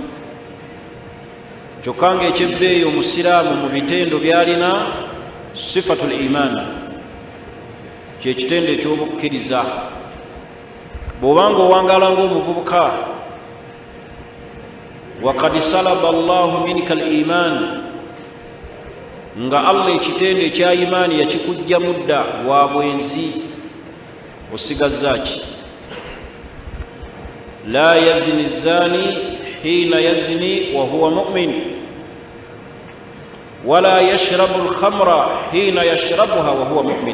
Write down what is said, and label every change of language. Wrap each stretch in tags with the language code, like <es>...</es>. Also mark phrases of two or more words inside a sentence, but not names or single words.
<lg>kyokka ng'ekyebbeeyi omusiraamu mu bitendo byalina</lg> <ar>صفة الإيمان,</ar> <lg>kyekitendo ekyobukkiriza. bw'obanga owangaala ng'omuvubuka,</lg> <ar>وقد سلب الله منك الإيمان,</ar> <lg>nga Allah ekitendo ekya imaani yakikujjamu dda bwa bwenzi, osigazza ki?</lg> <ar>لا يزني الزاني حين يزني وهو مؤمن ولا يشرب الخمر حين يشربها وهو مؤمن, wala yashrabu alkhamra hina yashrabuha wa huwa mu'min.</ar>